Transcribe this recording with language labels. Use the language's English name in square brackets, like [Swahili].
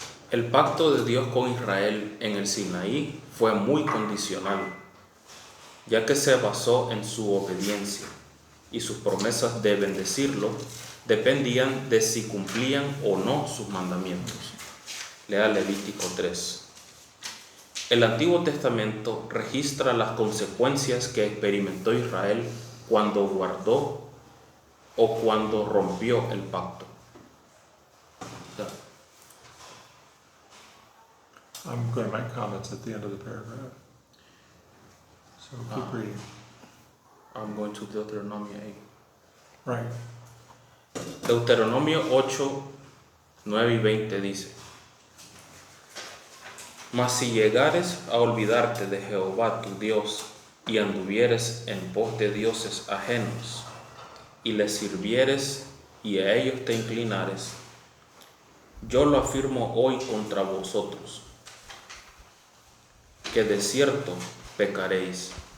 [Spanish] El pacto de Dios con Israel en el Sinaí fue muy condicional, ya que se basó en su obediencia, y sus promesas de bendecirlo dependían de si cumplían o no sus mandamientos. Lea Levítico 3. El Antiguo Testamento registra las consecuencias que experimentó Israel cuando guardó o cuando rompió el pacto. [English] I'm going to make comments at the end of the paragraph. So keep reading. I'm going to Deuteronomy 8. Right. [Spanish] Deuteronomio 8, 9 y 20 dice: Mas si llegares a olvidarte de Jehová tu Dios, y anduvieres en pos de dioses ajenos, y les sirvieres, y a ellos te inclinares, yo lo afirmo hoy contra vosotros, que de cierto pereceréis.